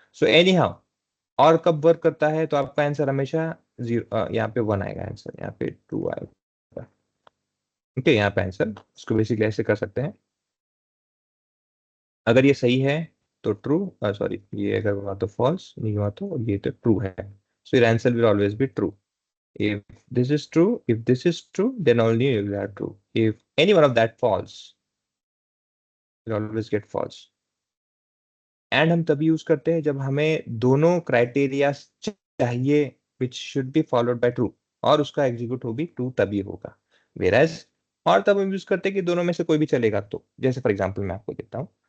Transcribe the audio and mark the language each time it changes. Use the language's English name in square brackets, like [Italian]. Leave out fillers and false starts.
[Hindi] So any how, और कब work करता है, तो आपका आंसर हमेशा 0, यहाँ पे 1 आएगा आंसर, यहाँ पे 2 आएगा. ओके, यहाँ पे आंसर इसको बेसिकली ऐसे कर सकते हैं. अगर ये सही है तो ट्रू, सॉरी, ये अगर हुआ तो फॉल्स, नहीं हुआ तो ये तो ट्रू है. [English] So your answer will always be true. If this is true, if this is true, then only you will have true. If any one of that false, you'll always get false. [Hindi] And हम तभी use करते हैं जब हमें दोनों criteria चाहिए which should be followed by true, और उसका एग्जीक्यूट हो भी ट्रू तभी होगा. वेराज और तब हम यूज करते हैं कि दोनों में से कोई भी चलेगा. तो जैसे फॉर एग्जांपल मैं आपको देता हूँ.